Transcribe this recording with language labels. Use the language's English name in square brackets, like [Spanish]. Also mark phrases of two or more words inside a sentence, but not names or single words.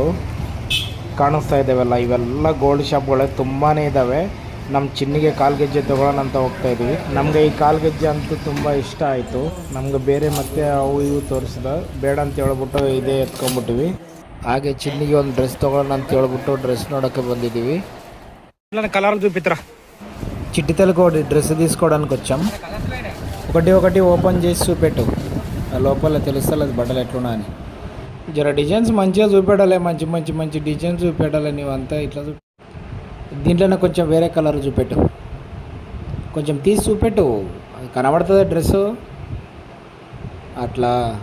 [Kannada] ಕಾಣಿಸ್ತಾ ಇದ್ದಾವೆಲ್ಲ, ಇವೆಲ್ಲ [English] gold shops [Kannada] ತುಂಬಾ ಇದ್ದಾವೆ. ನಮ್ಮ ಚಿನ್ನಿಗೆ ಕಾಲ್ಗೆಜ್ಜೆ ತೊಗೊಳ್ಳೋಣ ಅಂತ ಹೋಗ್ತಾ ಇದ್ವಿ. ನಮಗೆ ಈ ಕಾಲ್ಗೆಜ್ಜೆ ಅಂತೂ ತುಂಬ ಇಷ್ಟ ಆಯಿತು. ನಮ್ಗೆ ಬೇರೆ ಮತ್ತೆ ಅವು ಇವು ತೋರಿಸಿದ ಬೇಡ ಅಂತ ಹೇಳ್ಬಿಟ್ಟು ಇದೇ ಎತ್ಕೊಂಡ್ಬಿಟ್ಟಿವಿ. ಹಾಗೆ ಚಿನ್ನಿಗೆ ಒಂದು ಡ್ರೆಸ್ ತೊಗೊಳ್ಳೋಣ ಅಂತ ಹೇಳ್ಬಿಟ್ಟು డ్రెస్ ನೋಡೋಕ್ಕೆ ಬಂదిದ್ದೀవి. [Telugu] కలర్ చూపిత్రా చిట్టితలకు ఒకటి డ్రెస్ తీసుకోవడానికి వచ్చాం. ఒకటి ఓపెన్ చేసి చూపెట్టు, ఆ లోపల తెలుస్తుంది అది బట్టలు ఎట్లున్నా అని. జర డిజైన్స్ మంచిగా చూపెట్టాలి, మంచి డిజైన్స్ చూపెట్టాలి. నీవంతా ఇట్లా దీంట్లోనే కొంచెం వేరే కలర్ చూపెట్టు, కొంచెం తీసి చూపెట్టు, అది కనబడుతుంది డ్రెస్సు అట్లా.